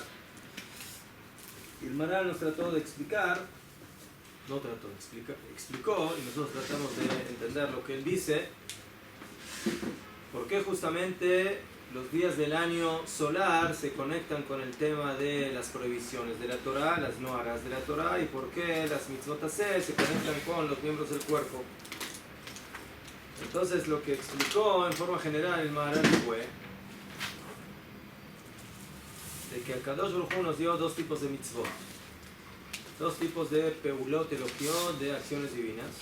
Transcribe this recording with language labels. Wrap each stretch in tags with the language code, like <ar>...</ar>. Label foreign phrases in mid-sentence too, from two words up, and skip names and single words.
<es>Y el Maharal nos trató de explicar, explicó, y nosotros tratamos de entender lo que él dice, por qué justamente los días del año solar se conectan con el tema de las prohibiciones de la Torah, las no harás de la Torah, y por qué las</es> <he>מצוות עשה</he> <es>se conectan con los miembros del cuerpo. Entonces lo que explicó en forma general el Maharal fue de que</es> <he>הקדוש ברוך הוא</he> <es>nos dio dos tipos de mitzvot, dos tipos de</es> <he>פעולות אלוקיות,</he> <es>de acciones divinas,</es>